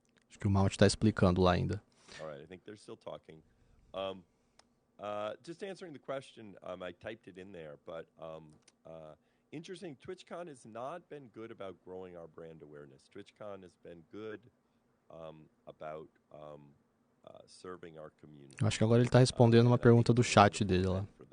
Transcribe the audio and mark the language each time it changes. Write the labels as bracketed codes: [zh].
[pt] Acho que o Mount está explicando lá ainda. [en] All right, I think they're still talking. Just answering the question, I typed it in there, but interesting, TwitchCon has not been good about growing our brand awareness. TwitchCon has been good about serving our community. [pt] Acho que agora ele está respondendo uma pergunta do chat dele lá.